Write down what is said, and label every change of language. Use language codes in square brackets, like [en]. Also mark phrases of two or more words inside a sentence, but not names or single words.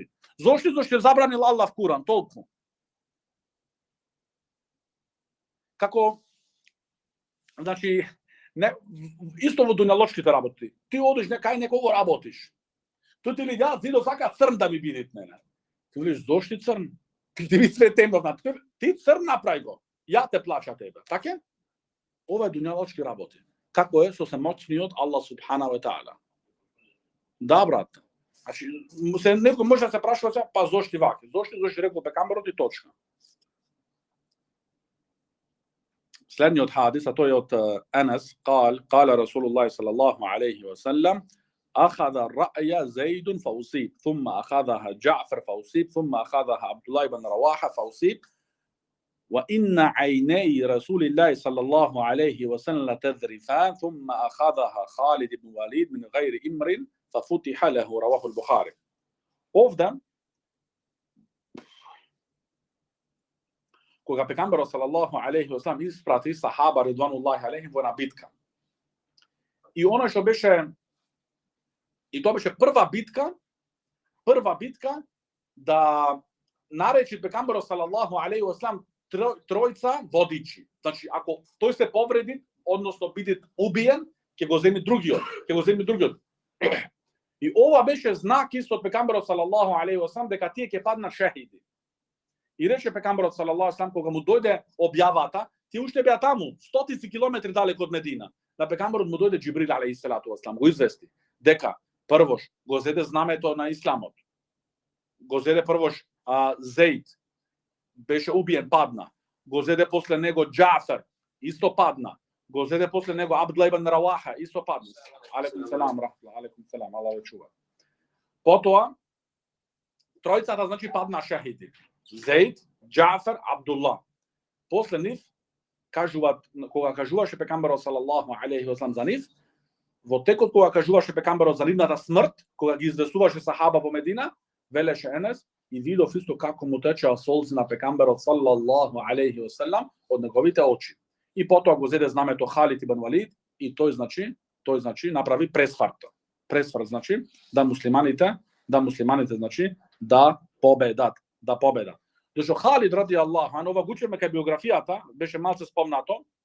[mk] Зошто е забранил Аллах в Куран, толку. Како, значи, не, исто во дуњалошките работи. Ти одиш кај некого работиш. Тој ти ли ја зидо сака црн да ми биде мене. Ти велиш, зошто црн? Ти ви све темно, ти црн направи го. Ја те плача тебе, така? Ова е дуњалошки работи. Како е со самоќниот Аллах [ar] سبحانه وتعالى. [mk] Да, брат. Значи, некој може да се прашува се, па зошто вака? Зошто рекол пекамберот и точка. Следниот хадис, а тој е од Анас, [ar] قال رسول الله صلى الله عليه وسلم أخذ الرأي زيد فأصيب ثم أخذها جعفر فأصيب ثم أخذها عبد الله بن رواحة فأصيب وإن عيني رسول الله صلى الله عليه وسلم تذرفان ثم أخذها خالد بن وليد من غير إمر ففتح له رواه البخاري. [mk] Ovde, kога пекамберот [ar] صلى الله عليه وسلم [mk] испрати сахаба [ar] رضوان الله عليهم [mk] во една битка. И она што беше, и тоа беше прва битка да наречи пекамберот [ar] صلى الله عليه وسلم [mk] тројца водичи. Значи, ако тој се повреди, односно биде убиен, ќе го земи другиот. И ова беше знак исто од пекамберот [ar] صلى الله عليه وسلم [mk] дека тие ќе паднат шехиди. И рече пекамберот [ar] صلى الله عليه وسلم [mk] кога му дојде објавата, тие уште беа таму, стотици километри далеко од Медина. На пекамберот му дојде Џибрил [ar] عليه الصلاة والسلام, [mk] го извести дека првош го зеде знамето на исламот. Го зеде првош Зейд, беше убиен, падна. Го зеде после него Џафер, исто падна. Го зеде после него Абдулла ибн Раваха, исто падна. [ar] عليكم السلام، عليكم السلام, [mk] Аллах ве чува. Потоа, тројцата, значи, падна шахиди. Зейд, Џафер, Абдулла. После нив, кога кажуваше пекамберот [ar] صلى الله عليه وسلم [mk] за нив, во текот кога кажуваше пекамберот за нивната смрт, кога ги известуваше сахаба во Медина, велеше Енес, и видов исто како му течеа солзи на пекамберот [ar] صلى الله عليه وسلم [mk] од неговите очи. И потоа го зеде знамето Халид ибн Валид и тој значи направи пресварт. Пресварт значи да муслиманите значи да победат. Дошо Халид [ar] رضي الله, [mk] ова го учиме кај биографијата, беше малце спомнато.